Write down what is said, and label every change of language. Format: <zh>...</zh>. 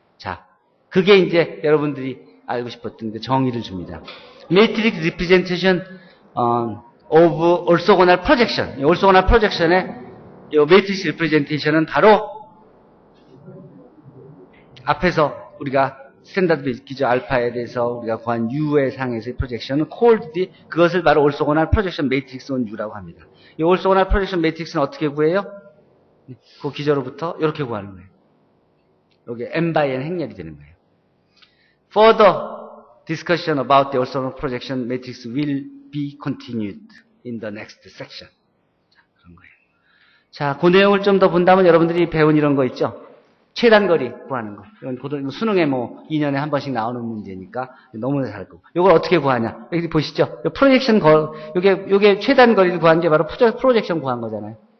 <ko>자, 그게 이제 여러분들이 알고 싶었던 그 정의를 줍니다.</ko> <en>Matrix representation of orthogonal projection.</en> <ko>이 orthogonal projection의 이 matrix representation은 바로 앞에서 우리가 스탠다드 기저 알파에 대해서 우리가 구한 U의 상에서의 프로젝션은 called, 그것을 바로 orthogonal projection matrix on U라고 합니다. 이 orthogonal projection matrix는 어떻게 구해요? 그 기저로부터 이렇게 구하는 거예요. 여기 m by n 행렬이 되는 거예요.</ko> <en>Further discussion about the orthogonal projection matrix will be continued in the next section.</en> <ko>자, 그런 거예요. 자, 그 내용을 좀 더 본다면 여러분들이 배운 이런 거 있죠? 최단 거리 구하는 거. 이건 수능에 뭐 2년에 한 번씩 나오는 문제니까 너무나 잘 거고. 이걸 어떻게 구하냐? 여기 보시죠. 프로젝션 요게 최단 거리를 구한 게 바로 프로젝션 구한 거잖아요.</ko>